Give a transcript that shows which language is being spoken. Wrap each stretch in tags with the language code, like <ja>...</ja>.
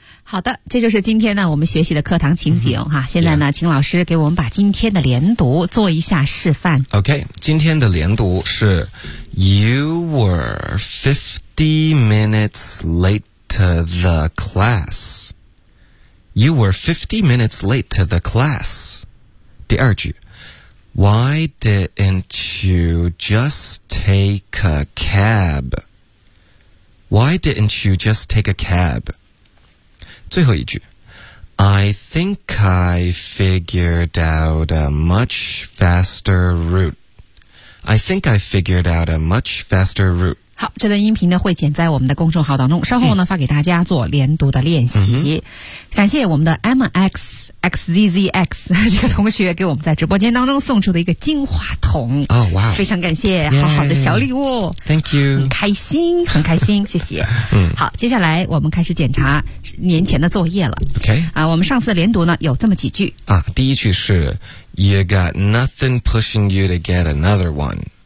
<zh>好的，这就是今天呢我们学习的课堂情景哈。现在呢请老师给我们把今天的连读做一下示范。</zh> <en>OK,</en> <zh>今天的连读是</zh> <en>You were 50 minutes late to the class. You were 50 minutes late to the class.</en> <zh>第二句</zh> <en>Why didn't you just take a cab? Why didn't you just take a cab?</en> <zh>最后一句</zh> <en>I think I figured out a much faster route. I think I figured out a much faster route.</en> <zh>好，这段音频呢会剪在我们的公众号当中，稍后呢发给大家做连读的练习。感谢我们的 MXXZZX 这个同学给我们在直播间当中送出的一个金话筒。哦，哇，非常感谢，好好的小礼物。</zh> <en>Thank you.</en> <zh>很开心，很开心，谢谢。好，接下来我们开始检查年前的作业了。</zh> <en>OK.</en> <zh>啊，我们上次的连读呢有这么几句。啊，第一句是</zh> <en>You got nothing pushing you to get another one.</en>